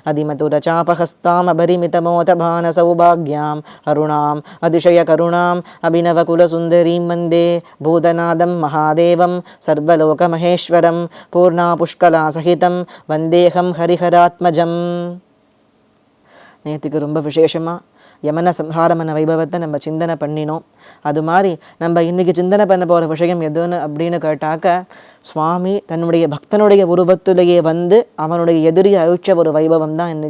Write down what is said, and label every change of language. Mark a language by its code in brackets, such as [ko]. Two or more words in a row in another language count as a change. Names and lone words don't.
[sa] अधिमधुरचापहस्तामभरिमितमोतभानसौभाग्याम् अरुणाम् अतिशयकरुणाम् अभिनवकुलसुन्दरीं वन्दे भूतनादं महादेवं सर्वलोकमहेश्वरं पूर्णापुष्कलासहितं वन्देहं हरिहरात्मजम्. [ta] நேற்றுக்கு ரொம்ப விசேஷமாக யமன சம்ஹாரமன வைபவத்தை நம்ம சிந்தனை பண்ணினோம். அது மாதிரி நம்ம இன்றைக்கி சிந்தனை பண்ண போகிற விஷயம் எதுன்னு அப்படின்னு கேட்டாக்க, சுவாமி தன்னுடைய பக்தனுடைய உருவத்திலேயே வந்து அவனுடைய எதிரியை அழிச்ச ஒரு வைபவம் தான் இன்றைக்கி.